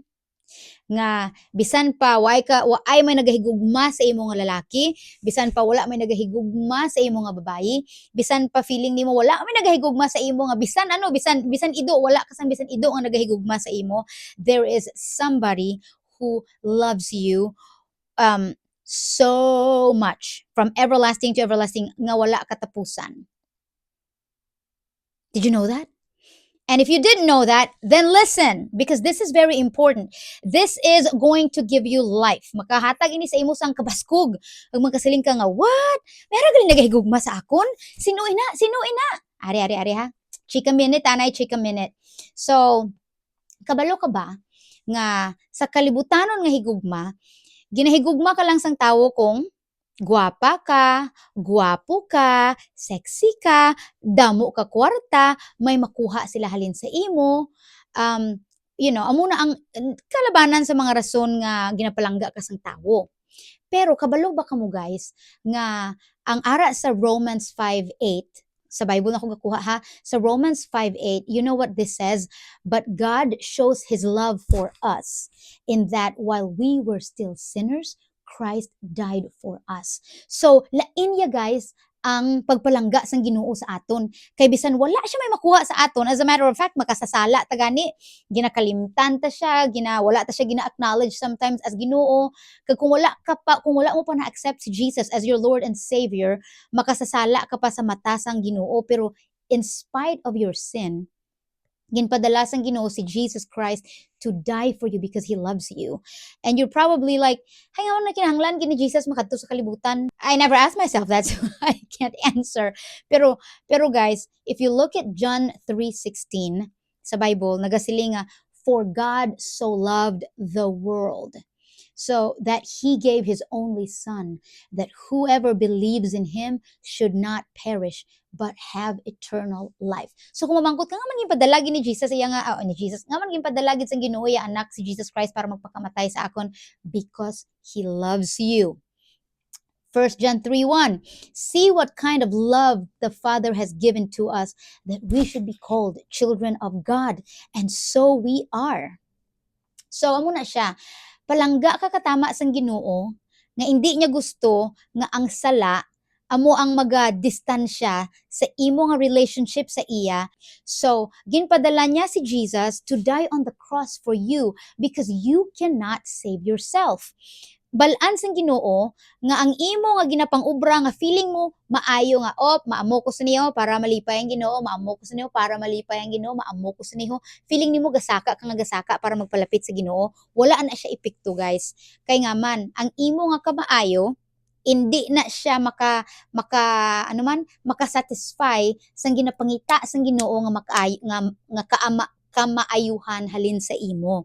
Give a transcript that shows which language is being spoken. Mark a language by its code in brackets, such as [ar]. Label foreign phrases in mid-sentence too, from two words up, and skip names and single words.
[hil] Nga bisan pa waay may nagahigugma sa imo nga lalaki, bisan pa wala may nagahigugma sa imo nga babayi, bisan pa feeling nimo wala may nagahigugma sa imo nga bisan ido wala ka sang bisan ido nga nagahigugma sa imo, [en] there is somebody who loves you so much from everlasting to everlasting [hil] nga wala katapusan. [en] Did you know that? And if you didn't know that, then listen, because this is very important. This is going to give you life. [hil] Makahatag ini sa imo sang kabaskog. Pag magkasiling ka nga, what? Meron galing nagahigugma sa akon? Sino ina? Sino ina? Ari ha. Chika minute, anay, chika minute. So, kabalo ka ba nga sa kalibutanon nga higugma, ginahigugma ka lang sang tawo kung gwapa ka, gwapo ka, sexy ka, damo ka kwarta, may makuha sila halin sa imo. Amo na ang kalabanan sa mga rason nga ginapalangga ka sang tawo. Pero kabalo ba kamo guys nga ang ara sa Romans 5:8 sa Bible na ako gakuha ha. [en] Sa Romans 5:8, you know what this says? But God shows His love for us in that while we were still sinners, Christ died for us. So, [hil] lain ya guys, ang pagpalangga sang Ginoo sa aton. Kay bisan wala siya may makuha sa aton, [en] as a matter of fact, [hil] makasasala ta gani, ginakalimtan ta siya, wala ta siya gina-acknowledge sometimes as Ginoo. Kag kung wala mo pa na-accept si Jesus [en] as your Lord and Savior, [hil] makasasala ka pa sa mata sang Ginoo. [en] Pero in spite of your sin, [hil] Ginpadala sang Ginoo [en] si Jesus Christ to die for you because He loves you. And you're probably like, [hil] "Hay nga na kinahanglan gini Jesus makadto sa kalibutan." [en] I never asked myself that, so I can't answer. Pero guys, if you look at John 3:16 sa Bible, [hil] nagasiling nga, [en] "For God so loved the world." So that he gave his only son, that whoever believes in him should not perish but have eternal life. [hil] So kung mamangkot ka nga man padalagi ni Jesus, iya nga ni Jesus, nga man padalagi sa Ginoo ya anak si Jesus Christ para magpakamatay sa akon [en] because he loves you. 1 John 3:1. See what kind of love the Father has given to us that we should be called children of God, and so we are. [hil] So amo na siya. Palangga ka katama sang Ginoo nga hindi niya gusto nga ang sala amo ang maga-distansya sa imo nga relationship sa iya. So, ginpadala niya si Jesus [en] to die on the cross for you because you cannot save yourself. [hil] Balaan sang Ginoo nga ang imo nga ginapang-ubra nga feeling mo maayo nga maamo ko sa niyo para malipay ang Ginoo, maamo ko sa niyo para malipay ang Ginoo, maamo ko sa niyo. Feeling nimo gasaka ka nga gasaka para magpalapit sa Ginoo, wala na siya epekto guys. Kay nga man ang imo nga kamaayo hindi na siya ano man makasatisfy sang ginapangita sang Ginoo nga nga kamaayuhan halin sa imo.